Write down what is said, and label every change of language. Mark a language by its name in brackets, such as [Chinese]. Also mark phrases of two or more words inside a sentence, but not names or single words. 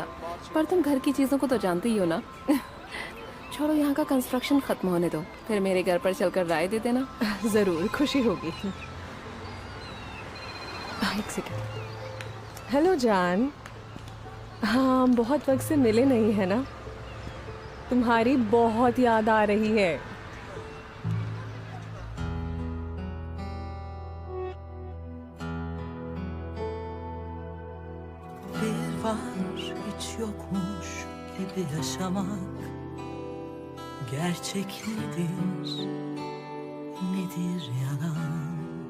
[Hindi] पर तुम घर की चीजों को तो जानती ही हो ना। छोड़ो, यहाँ का कंस्ट्रक्शन खत्म होने दो, फिर मेरे घर पर चलकर राय दे देना। जरूर, खुशी होगी। एक सेकंड। हेलो जान। हाँ, हम बहुत वक्त से मिले नहीं है ना। तुम्हारी बहुत याद आ रही है। [Turkish] Bir var hiç yokmuş gibi yaşamak. Gerçek nedir, nedir yalan?